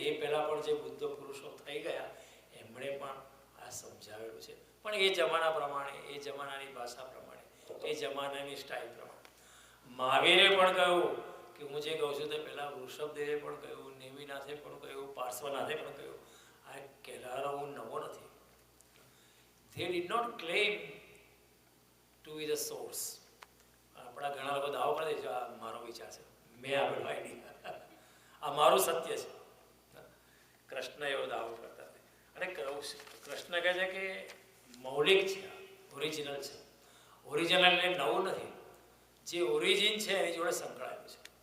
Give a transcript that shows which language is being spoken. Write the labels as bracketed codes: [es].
[gu] એ પહેલાં પણ જે બુદ્ધ પુરુષો થઈ ગયા એમણે પણ આ સમજાવેલું છે. પણ એ જમાના પ્રમાણે, એ જમાનાની ભાષા પ્રમાણે, એ જમાનાની સ્ટાઇલ પ્રમાણે. મહાવીરે પણ કહ્યું કે હું જે કહું છું તે પહેલાં વૃષભદેવે પણ કહ્યું, નેમિનાથે પણ કહ્યું, પાર્શ્વનાથે પણ કહ્યું. આ કહેનારો હું નવો નથી. [en] They did not claim to be the source. [gu] આપણા ઘણા લોકો દાવો કરે છે આ મારો વિચાર છે, મેં આગળ વાળી, આ મારું સત્ય છે. કૃષ્ણ એવો દાવો કરતા નથી. અને કૃષ્ણ કહે છે કે મૌલિક છે, ઓરિજિનલ છે. ઓરિજિનલ એટલે નવું નથી. જે ઓરિજિન છે એની જોડે સંકળાયેલું છે.